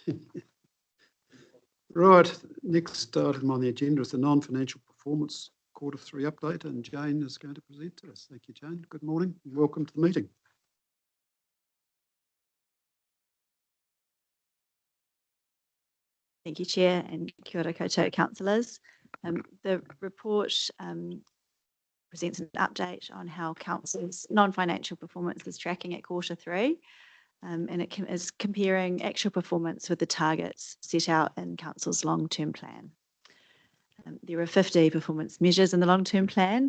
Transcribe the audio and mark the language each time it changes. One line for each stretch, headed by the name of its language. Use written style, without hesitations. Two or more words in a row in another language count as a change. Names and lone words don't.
English: Right, next item on the agenda is the non-financial performance Q3 update, and Jane is going to present to us. Thank you, Jane. Good morning and welcome to the meeting. Thank you, Chair, and
Māori: kia ora koutou
English: councillors. The report presents an update on how council's non-financial performance is tracking at Q3, and it is comparing actual performance with the targets set out in council's long-term plan. There are 50 performance measures in the long-term plan.